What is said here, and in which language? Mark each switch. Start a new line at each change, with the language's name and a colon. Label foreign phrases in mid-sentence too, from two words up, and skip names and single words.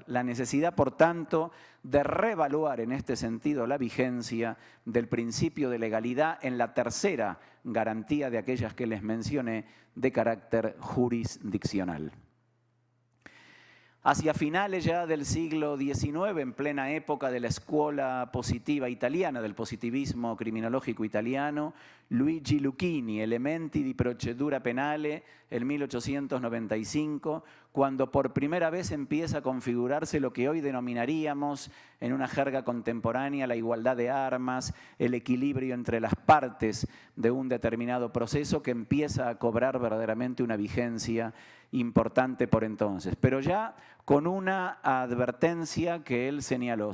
Spanish: La necesidad, por tanto, de reevaluar en este sentido la vigencia del principio de legalidad en la tercera garantía de aquellas que les mencioné de carácter jurisdiccional. Hacia finales ya del siglo XIX, en plena época de la escuela positiva italiana, del positivismo criminológico italiano, Luigi Lucchini, Elementi di procedura penale, en 1895, cuando por primera vez empieza a configurarse lo que hoy denominaríamos, en una jerga contemporánea, la igualdad de armas, el equilibrio entre las partes de un determinado proceso que empieza a cobrar verdaderamente una vigencia importante por entonces, pero ya con una advertencia que él señaló.